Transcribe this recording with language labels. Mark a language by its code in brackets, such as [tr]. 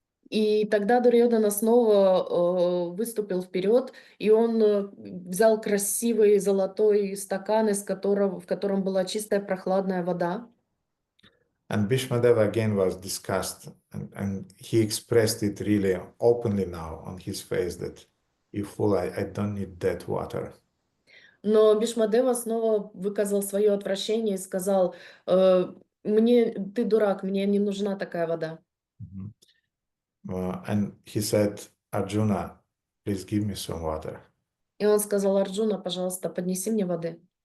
[ru] И тогда Дурьодана снова выступил вперед, и он взял красивый золотой стакан, в котором была чистая прохладная вода. [en] And Bhīṣmadeva again was disgusted, and he expressed it really openly now on his face that, you fool, I don't need that water. [ru] Но Бишмадева снова выказал свое отвращение и сказал, ты дурак, мне не нужна такая вода. [en] And he said, Arjuna, please give me some water. [ru] И он сказал: Арджуна, пожалуйста, поднеси мне воды.